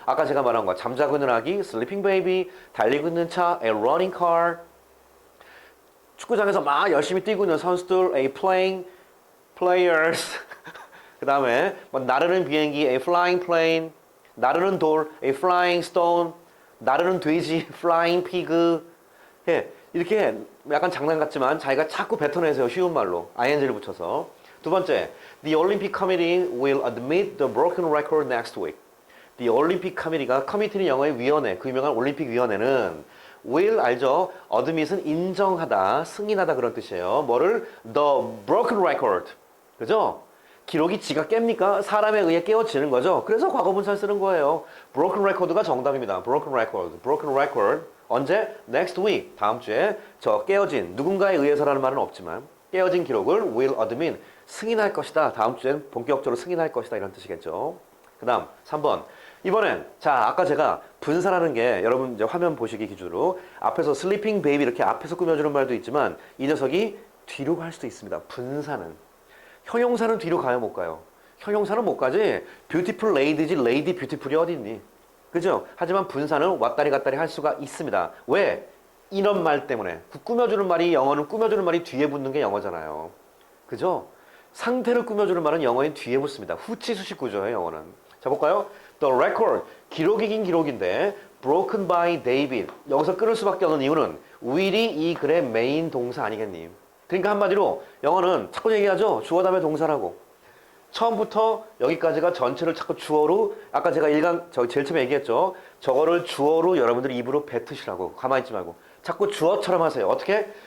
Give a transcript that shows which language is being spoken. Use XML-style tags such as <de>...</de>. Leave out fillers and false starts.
<ko>아까 제가 말한 거 잠자고 있는 아기,</ko> <en>sleeping baby,</en> <ko>달리고 있는 차,</ko> <en>a running car,</en> <ko>축구장에서 막 열심히 뛰고 있는 선수들,</ko> <en>a players,</en> <ko>그 다음에 뭐 나르는 비행기,</ko> <en>a flying plane,</en> <ko>나르는 돌,</ko> <en>a flying stone,</en> <ko>나르는 돼지,</ko> <en>flying pig.</en> <ko>예, 이렇게 약간 장난 같지만 자기가 자꾸 뱉어내세요. 쉬운 말로. ing를 붙여서. 두 번째,</ko> <en>the Olympic Committee will admit the broken record next week.</en> <ko>The Olympic Committee가, committee는 영어의 위원회, 그 유명한 올림픽 위원회는 will 알죠? admit은 인정하다, 승인하다 그런 뜻이에요. 뭐를?</ko> <en>The broken record.</en> <ko>그죠? 기록이 지가 깹니까? 사람에 의해 깨어지는 거죠. 그래서 과거분사를 쓰는 거예요. broken record가 정답입니다.</ko> <en>broken record.</en> <ko>언제?</ko> <en>next week.</en> <ko>다음 주에 저 깨어진, 누군가에 의해서라는 말은 없지만 깨어진 기록을 will admit, 승인할 것이다. 다음 주엔 본격적으로 승인할 것이다. 이런 뜻이겠죠. 그 다음 3번. 이번엔 자 아까 제가 분사라는 게 여러분 이제 화면 보시기 기준으로 앞에서</ko> <en>sleeping baby</en> <ko>이렇게 앞에서 꾸며주는 말도 있지만 이 녀석이 뒤로 갈 수도 있습니다. 분사는. 형용사는 뒤로 가요, 못 가요? 형용사는 못 가지.</ko> <en>beautiful lady</en> <ko>지</ko> <en>lady beautiful</en> <ko>이 어디 있니? 그죠? 하지만 분사는 왔다리 갔다리 할 수가 있습니다. 왜? 이런 말 때문에. 꾸며주는 말이 영어는 꾸며주는 말이 뒤에 붙는 게 영어잖아요. 그죠? 상태를 꾸며주는 말은 영어엔 뒤에 붙습니다. 후치수식 구조예요, 영어는. 자, 볼까요?</ko> <en>The record.</en> <ko>기록이긴 기록인데</ko> <en>broken by David.</en> <ko>여기서 끊을 수밖에 없는 이유는 will이 이 글의 메인 동사 아니겠니? 그러니까 한마디로 영어는 자꾸 얘기하죠. 주어 다음에 동사라고. 처음부터 여기까지가 전체를 자꾸 주어로 아까 제가 제일 처음에 얘기했죠. 저거를 주어로 여러분들이 입으로 뱉으시라고. 가만히 있지 말고. 자꾸 주어처럼 하세요. 어떻게?</ko>